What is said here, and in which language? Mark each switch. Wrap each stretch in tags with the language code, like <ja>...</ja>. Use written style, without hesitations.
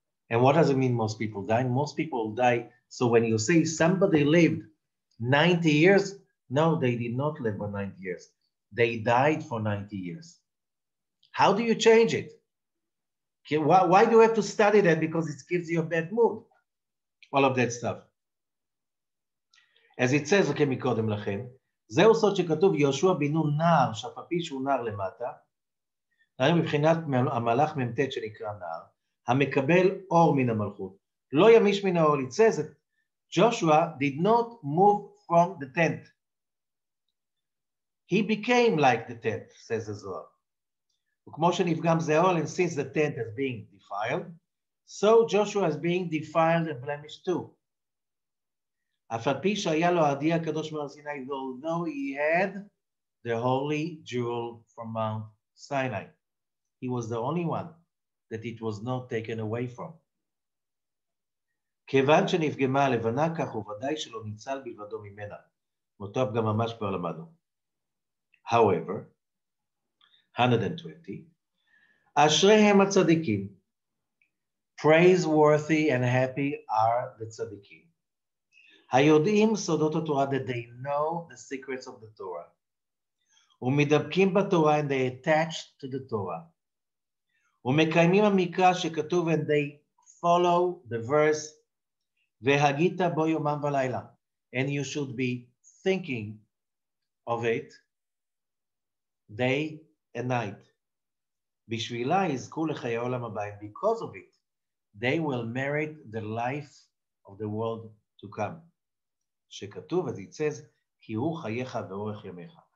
<en>And what does it mean most people die? Most people die. So when you say somebody lived 90 years, no, they did not live for 90 years. They died for 90 years. How do you change it? Why do you have to study that? Because it gives you a bad mood. All of that stuff.</en> <he>As it says, okay, מקודם לכן, זהו סוד שכתוב יהושע בן נון נער, שאף על פי שהוא נער למטה, נער מבחינת המלאך מ"ט שנקרא נער, המקבל אור מן המלכות, לא ימיש מן האור.</he> <en>It says that Joshua did not move from the tent. He became like the tent, says the Zohar.</en> <he>וכמו שנפגם זהול,</he> <en>and since the tent is being defiled, so Joshua is being defiled and blemished too.</en> <he>אף על פי שהיה לו העדי הקדוש מהר סיני,</he> <en>although he had the holy jewel from Mount Sinai. He was the only one that it was not taken away from.</en> <he>כיוון שנפגמה הלבנה, כך הוא ודאי שלא ניצל בלבדו ממנה. אותו הפגם ממש כבר למדנו.</he> <en>However, 120,</en> <he>אשריהם הצדיקים,</he> <en>praiseworthy and happy are the tzaddikim.</en> <he>היודעים סודות התורה,</he> <en>that they know the secrets of the Torah.</en> <he>ומדבקים בתורה,</he> <en>and they attach to the Torah.</en> <he>ומקיימים המקרא שכתוב,</he> <en>and they follow the verse,</en> <he>והגית בו יומם ולילה.</he> <en>And you should be thinking of it day and night.</en> <he>בשבילה יזכו לחיי העולם הבא,</he> <en>and because of it, they will merit the life of the world to come.</en> <he>שכתוב,</he> <en>as it says,</en> <he>כי הוא חייך ואורך ימיך.</he>